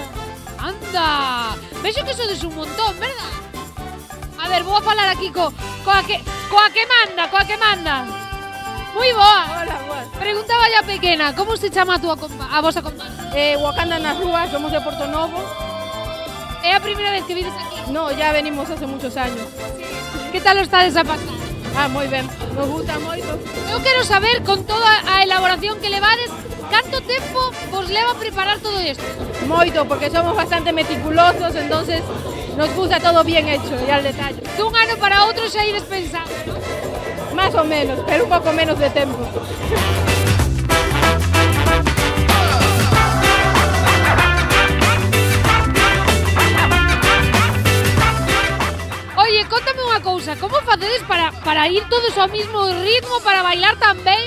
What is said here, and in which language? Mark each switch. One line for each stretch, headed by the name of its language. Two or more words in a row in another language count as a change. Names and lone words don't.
Galician: Anda, vexo que sodes un montón, verdad? A ver, vou a falar aquí coa que manda. Moi boa. Hola, boas. Preguntaba ya pequena, como se chama a vosa comparsa? Wakanda nas rúas, somos de Porto Novo. É a primeira vez que vides aquí?
Spanish: No, ya venimos hace muchos años.
Galician: Que tal lo estades a pasar? Ah, moi ben. Nos gusta moito. Eu quero saber, con toda a elaboración que levades, canto tempo vos leva preparar todo isto? Moito, porque somos bastante meticulosos,
Spanish: entonces nos gusta todo bien hecho y al detalle.
Galician: Dun ano para outro xa ides pensando, non?
Spanish: Más o menos, pero un poco menos de tiempo.
Galician: Oye, contame unha cousa, como facedes para ir todos ao mismo ritmo, para bailar tan ben?